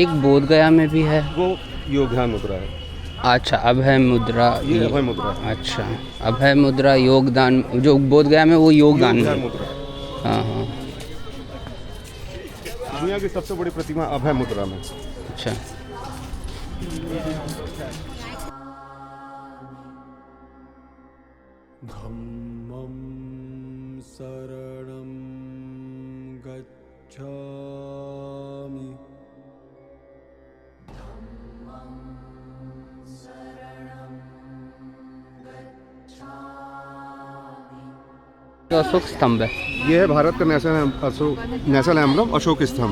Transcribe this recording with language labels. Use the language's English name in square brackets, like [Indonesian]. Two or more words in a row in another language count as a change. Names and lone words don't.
[Hindi] एक बोध गया में भी है, वो योगध्यान मुद्रा है। अच्छा, अभय मुद्रा, ये अभय मुद्रा है। अच्छा, अभय मुद्रा योगदान, जो बोध गया में वो योगदान मुद्रा। हाँ हाँ, दुनिया की सबसे बड़ी प्रतिमा अभय मुद्रा में। अच्छा। [Pali] धम्मं शरणं गच्छामि। [Hindi] अशोक स्तंभ है। ये है भारत का [English] national emblem [Hindi] अशोक स्तंभ।